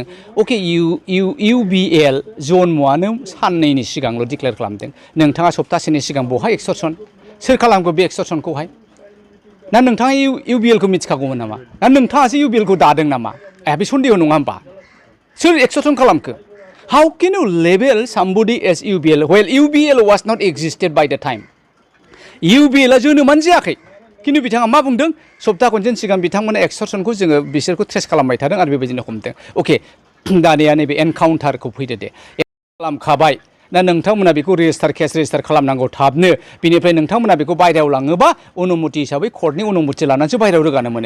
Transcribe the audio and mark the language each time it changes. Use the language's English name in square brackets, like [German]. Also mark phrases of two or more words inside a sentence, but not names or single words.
[Bodo] अके UBL जन्मआनो साननैनि सिगांल' डिक्लेयार खालामदों नोंथाङा सप्तासेनि सिगां बहा एक्सटर्सन सोर खालामगौ बे एक्सटर्सनखौहाय ना नोंथाङा UBL खौ मिथिखागौमोन नामा ना नोंथाङासो UBL खौ दादों नामा बे सन्देह नङा होमबा सोर एक्सटर्सन खालामखो? [English] How can you label somebody as UBL while UBL was not existed by the time? [Bodo] UBL आ जोनोमानो जायाखै खिन्थु बिथाङा मा बुंदों सप्ता खनसेनि सिगां बिथांमोना एक्सटर्सनखौ जोङो बिसोरखौ ट्रेस खालामबाय थादों आरो बेबायदिनो हमदों। अके दानिया नैबे एनकाउन्टारखौ फैदो दे खालामखाबाय दा नोंथांमोना बेखौ [English] case register [Bodo] खालामनांगौ थाबनो बिनिफ्राय नोंथांमोना बेखौ बायरायाव लाङोबा अनुमति हिसाबै कर्टनि अनुमति लानानैसो बायरायाव रोगानो मोनो।